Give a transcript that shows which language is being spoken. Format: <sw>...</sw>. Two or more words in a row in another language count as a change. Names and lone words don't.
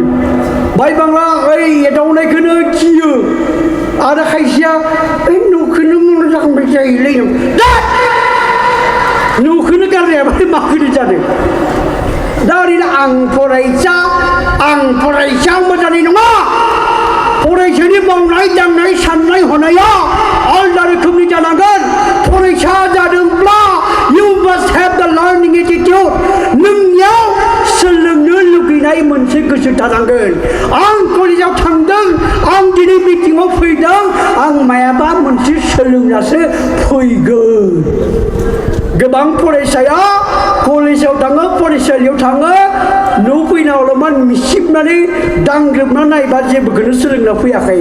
<brx>बाय बांला ओइ एदावनायखौनो गियो आरो खायसेया ओइ न'खौनो मनाव जाखांबाय थायोलै न'खौनो गारनाया माबोरै जादों। दा ओरैनो आं फरायसा मोजाङै नङा। फरायसानि मावनाय दांनाय साननाय हनाया आलदा रोखोमनि जानांगोन। फरायसा जादोंब्ला</brx> <en>you must have the learning attitude।</en> <brx>नोंनियाव सोलोंनो लुगैनाय मोनसे गोसो थानांगोन। आं कलेजाव थांदों, आं दिनै मिटिङाव फैदों, आं मायाबा मोनसे सोलोंनासो फैगोन। गोबां फरायसाया कलेजाव थाङो, फरायसालियाव थाङो, न' फैनायावल' मिसिबनानै दांग्रोबना नायबा जेबोखौनो सोलोंना फैयाखै।</brx>